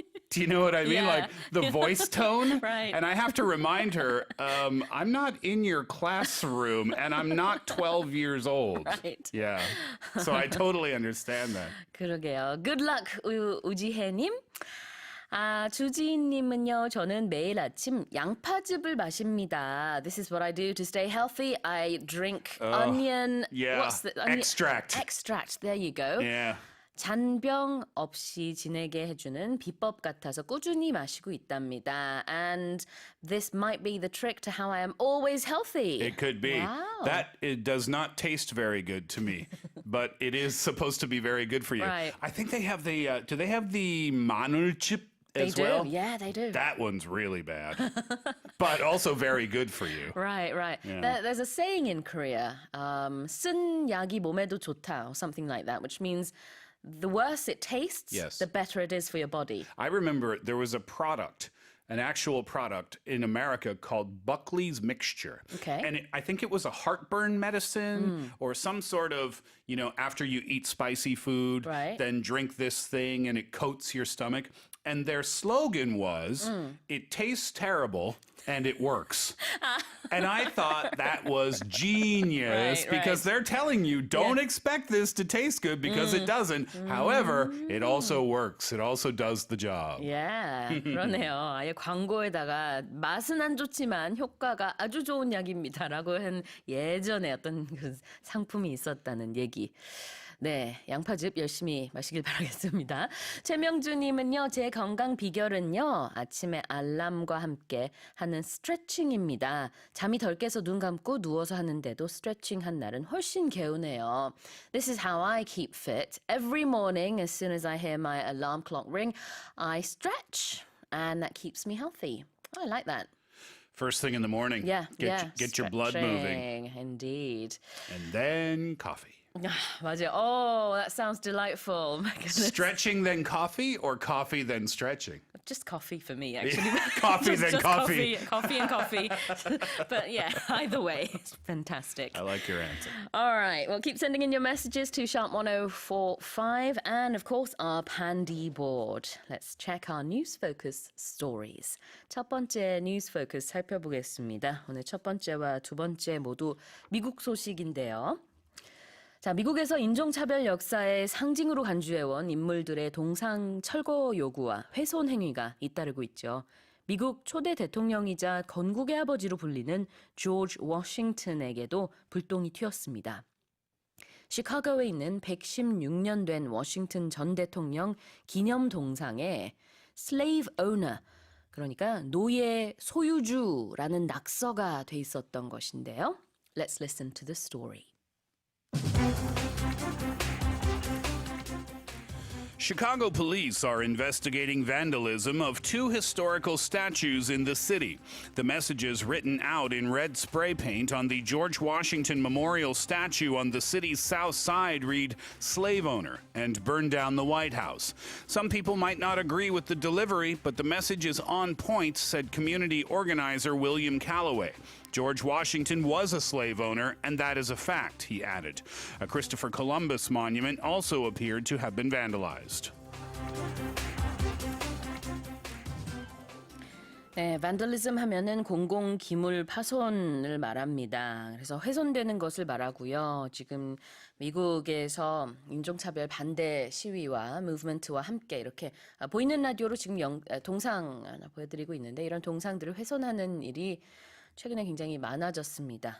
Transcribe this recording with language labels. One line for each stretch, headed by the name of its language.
English: Do you know what I mean? Yeah. Like the voice tone? Right. And I have to remind her, I'm not in your classroom and I'm not 12 years old. Right. Yeah. So I totally understand that.
Korean: 그러게요.
English: Good luck, 우지혜님.
Korean: 주지님은요, 저는 매일 아침 양파즙을 마십니다.
English: This is what I do to stay healthy. I drink onion. yeah. What's the onion? Extract. Extract. There you go. Yeah.
Korean: 잔병 없이 지내게 해주는 비법 같아서 꾸준히 마시고 있답니다.
English: And this might be the trick to how I am always healthy. It could be. Wow. That it does not taste very good to me, but it is supposed to be very good for you. Right. I think they have the. Do they have the 마늘즙 They as do. well? Yeah, they do. That one's really bad, but also very good for you. Right, right. Yeah. There's a saying in Korea,
Korean: 쓴 약이 몸에도 좋다,
English: or something like that, which means the worse it tastes, Yes. the better it is for your body. I remember there was a product, an actual product in America called Buckley's Mixture. Okay. And I think it was a heartburn medicine or some sort of, after you eat spicy food, Right. then drink this thing and it coats your stomach. And their slogan was, it tastes terrible and it works. And I thought that was genius Right, because right. they're telling you, don't Yeah. expect this to taste good because it doesn't. However, it also works. It also does the job.
Korean: Yeah, 그러네요. 아예 광고에다가 맛은 안 좋지만 효과가 아주 좋은 약입니다라고 한 예전에 어떤 그 상품이 있었다는 얘기. 네, 양파즙 열심히 마시길 바라겠습니다. 최명주님은요, 제 건강 비결은요, 아침에 알람과 함께 하는 스트레칭입니다. 잠이 덜 깨서 눈 감고 누워서 하는데도 스트레칭 한 날은 훨씬 개운해요.
English: This is how I keep fit. Every morning, as soon as I hear my alarm clock ring, I stretch, and that keeps me healthy. I like that. First thing in the morning. Yeah, Get your blood moving. stretching, indeed. And then coffee.
Korean: 맞아요.
English: Oh, that sounds delightful. My goodness. Stretching then coffee or coffee then stretching? Just coffee for me, actually. Coffee Just- then just coffee. Coffee and coffee. But yeah, either way, it's fantastic. I like your answer. All right. Well, keep sending in your messages to sharp1045 and, of course, our Pandy board. Let's check our news focus stories.
Korean: 첫 번째 뉴스 포커스 살펴보겠습니다. 오늘 첫 번째와 두 번째 모두 미국 소식인데요. 자, 미국에서 인종차별 역사의 상징으로 간주해온 인물들의 동상 철거 요구와 훼손 행위가 잇따르고 있죠. 미국 초대 대통령이자 건국의 아버지로 불리는 조지 워싱턴에게도 불똥이 튀었습니다. 시카고에 있는 116년 된 워싱턴 전 대통령 기념 동상에
English: slave owner,
Korean: 그러니까 노예 소유주라는 낙서가 돼 있었던 것인데요.
English: Let's listen to the story. Chicago police are investigating vandalism of two historical statues in the city. The messages written out in red spray paint on the George Washington Memorial statue on the city's south side read, "Slave owner," and "Burn down the White House." Some people might not agree with the delivery, but the message is on point, said community organizer William Calloway. George Washington was a slave owner, and that is a fact, he added. A Christopher Columbus monument also appeared to have been vandalized.
Korean: 네, vandalism 하면은 공공 기물 파손을 말합니다. 그래서 훼손되는 것을 말하고요. 지금 미국에서 인종차별 반대 시위와 무브먼트와 함께 이렇게 보이는 라디오로 지금 동상 하나 보여드리고 있는데 이런 동상들을 훼손하는 일이 최근에 굉장히 많아졌습니다.